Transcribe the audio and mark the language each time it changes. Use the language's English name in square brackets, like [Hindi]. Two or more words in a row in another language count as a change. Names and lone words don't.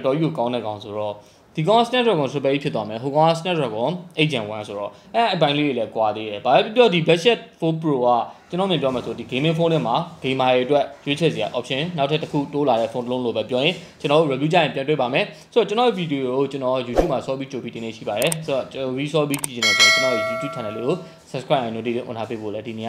[Burmese] တော်ကြီးကိုကောင်းတဲ့ကောင်ဆိုတော့ဒီကောင် Snapdragon Super ဖြစ်သွားမယ်ဟိုကောင် Snapdragon 8 Gen 1ဆိုတော့အဲ့အပိုင်းလေးတွေလည်းကွာသေးတယ်ဘာပဲပြောဒီ BlackShark 4 Pro ကကျွန်တော်မြင်ပြောမှဆိုဒီ [English] gaming phone [Burmese] ထဲမှာ gamer တွေအတွက်ရွေးချယ်စရာ option နောက်ထပ်တစ်ခုတိုးလာတဲ့ phone တစ်လုံးလို့ပဲပြောရင်ကျွန်တော် review ကြရင်ပြန်တွေ့ပါမယ်ဆိုတော့ကျွန်တော် video ကိုကျွန်တော် YouTube မှာဆော့ပြီးကြိုပြီးတင်နေရှိပါတယ်ဆိုတော့ကျွန်တော် ဆော့ပြီးကြည့်နေတယ်ဆိုတော့ကျွန်တော် [English] YouTube channel [Burmese] လေးကို [English] subscribe and notification on [Burmese] ထားပေးဖို့လည်းဒီနေ့